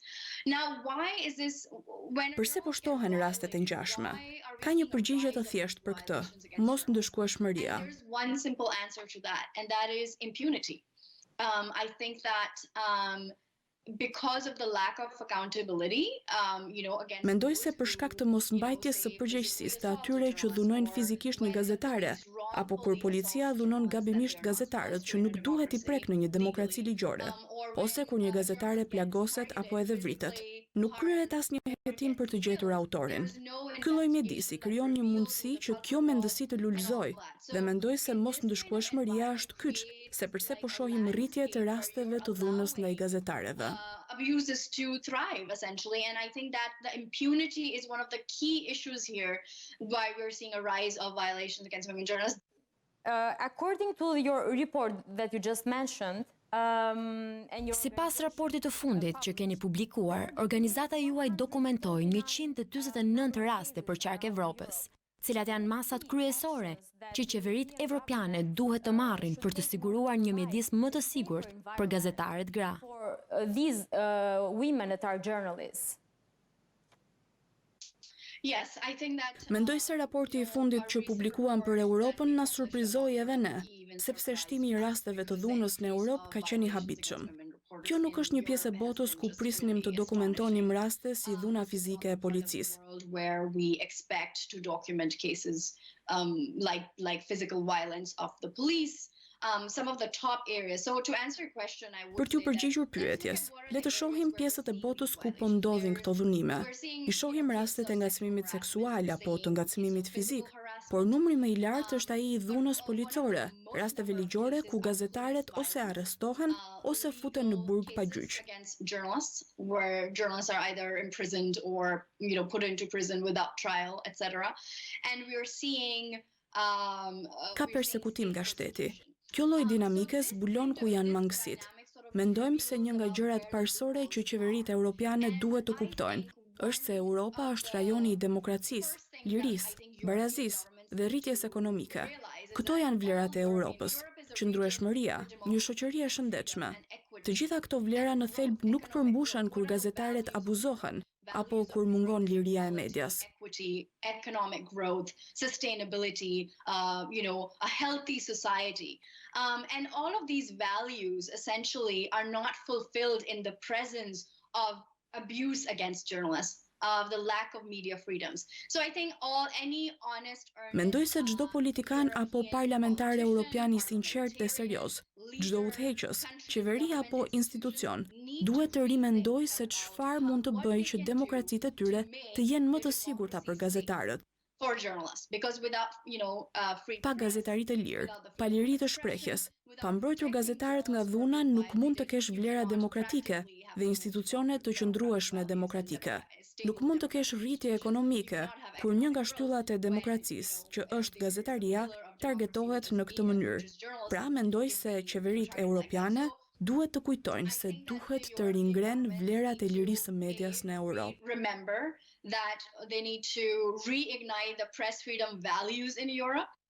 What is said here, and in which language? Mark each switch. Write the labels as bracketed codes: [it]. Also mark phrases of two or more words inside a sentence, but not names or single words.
[en] Now, why is this when [sq] Përse po shtohen rastet e ngjashme? Ka një përgjigje të thjeshtë për këtë, mosndëshkueshmëria. [en] There's one simple answer to that, and that is impunity. I think that because of the lack of accountability, again. [sq] Mendoj se për shkak të mosmbajtjes së përgjegjësisë të atyre që dhunojnë fizikisht një gazetare, apo kur policia dhunon gabimisht gazetarët që nuk duhet I prek në një demokraci ligjore, ose kur një gazetare plagoset apo edhe vritet. Nuk kryhet asnjë hetim për të gjetur autorin. Ky lloj mjedisi krijon një mundësi që kjo mendësi të lulëzojë dhe mendoj se mosndëshkueshmëria është kyç, se përse po shohim rritje të rasteve të dhunës ndaj gazetarëve. [en] Abuses to thrive, essentially, and I think that the impunity is one of the key issues here, why we're seeing a rise of violations against women journalists. According to your report that you just mentioned, [sq] Sipas raportit të fundit që keni publikuar, organizata juaj dokumentoi 149 raste për qark Evropës, cilat janë masat kryesore që qeveritë evropiane duhet të marrin për të siguruar një mjedis më të sigurt për gazetarët gra. [en] for these women that are journalists. Yes, I think that [sq] Mendoj se raporti I fundit që publikuan për Europën na surprizoi edhe ne, sepse shtimi I rasteve të dhunës në Europë ka qenë I habitshëm. Kjo nuk është një pjesë e botës ku prisnim të dokumentonim raste si dhuna fizike e policisë. [en] where we expect to document cases like physical violence of the police. Some of the top areas. So to answer your question, I would [sq] Për t'ju [en] say that [sq] përgjigjur pyetjes, le të shohim pjesët e botës ku po ndodhin këto dhunime. I shohim rastet e ngacmimit seksual apo të ngacmimit fizik, por numri më I lartë është ai I dhunës policore, rasteve ligjore ku gazetaret ose arrestohen ose futen në burg pa gjyq. [en] against journalists, where journalists are either imprisoned or put into prison without trial, etc. And we are seeing [sq] Ka persekutim nga shteti. Kjo lloj dinamike zbulon ku janë mangësitë. Mendojmë se një nga gjërat parësore që qeveritë europiane duhet të kuptojnë është se Europa është rajoni I demokracisë, lirisë, barazisë dhe rritjes ekonomike. Këto janë vlerat e Europës, qëndrueshmëria, një shoqëri e shëndetshme. Të gjitha këto vlera në thelb nuk përmbushen kur gazetaret abuzohen apo kur mungon liria e medias. [en] equity, economic growth, sustainability, a healthy society. And all of these values essentially are not fulfilled in the presence of abuse against journalists, of the lack of media freedoms. So I think any honest, [sq] Mendoj se çdo politikan apo parlamentar europian I sinqert dhe serioz, çdo udhëheqës, qeveri apo institucion, duhet të rimendojë se çfarë mund të bëjë që demokracitë e tyre të jenë më të sigurta për gazetarët. [en] for journalists, because without free [sq] Pa gazetari të lirë, pa liri të shprehjes, pa mbrojtur gazetarët nga dhuna nuk mund të kesh vlera demokratike dhe institucione të qëndrueshme demokratike. Nuk mund të kesh rritje ekonomike, kur një nga shtyllat e demokracisë, që është gazetaria, targetohet në këtë mënyrë. Pra mendoj se qeveritë europiane duhet të kujtojnë se duhet të ringren vlerat e lirisë së medias në Europë. [en] remember that they need to reignite the press freedom values in Europe,